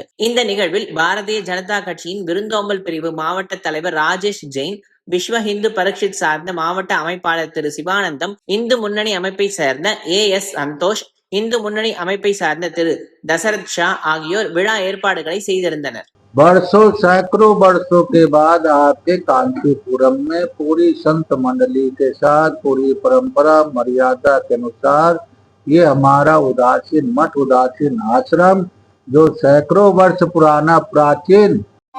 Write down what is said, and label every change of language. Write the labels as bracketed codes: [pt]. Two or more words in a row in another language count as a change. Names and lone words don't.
[ta] இந்த நிகழ்வில் பாரதிய ஜனதா கட்சியின் விருந்தோம்பல் பிரிவு மாவட்ட தலைவர் ராஜேஷ் ஜெயின், விஸ்வ இந்து பரிஷத் சார்ந்த மாவட்ட அமைப்பாளர் திரு சிவானந்தம், இந்து முன்னணி அமைப்பை சேர்ந்த AS சந்தோஷ், இந்து முன்னணி அமைப்பை சார்ந்த திரு தசரத் ஷா ஆகியோர் விழா ஏற்பாடுகளை செய்திருந்தனர். [hi] सैकड़ों वर्षों के बाद आपके कांचीपुरम में पूरी संत मंडली के साथ पूरी परंपरा मर्यादा के अनुसार ये हमारा उदासीन मठ, उदासीन आश्रम जो सैकड़ों वर्ष पुराना प्राचीन